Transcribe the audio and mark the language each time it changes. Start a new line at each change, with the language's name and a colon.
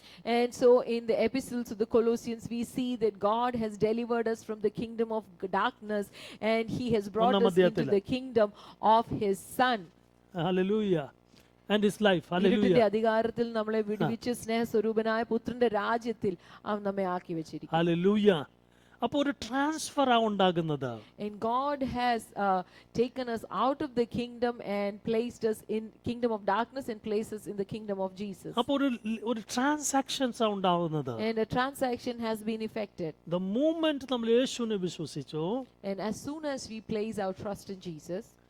English: And so in the epistles of the Colossians, we see that God has delivered us from the kingdom of darkness, and he has brought us into the kingdom of his son. Hallelujah. And his life.
Malayalam: ഇരുട്ടിന്റെ
English: Hallelujah.
Malayalam: അധികാരത്തിൽ നമ്മളെ വിടുവിച്ച് സ്നേഹസ്വരൂപനായ പുത്രന്റെ രാജ്യത്തിൽ അവൻ നമ്മെ ആക്കി വെച്ചിരിക്കുന്നു.
English: Hallelujah.
Malayalam: അപ്പോൾ ഒരു ട്രാൻസ്ഫർ ആ ഉണ്ടാകുന്നത്.
English: And God has taken us out of the kingdom and placed us in kingdom of darkness and placed us in the kingdom of Jesus.
Malayalam: അപ്പോൾ ഒരു ട്രാൻസാക്ഷൻസ് ആ ഉണ്ടാകുന്നത്.
English: And a transaction has been effected. The moment
Malayalam: നമ്മൾ യേശുവിനെ വിശ്വസിച്ചു,
English: And as soon as we place our trust in Jesus,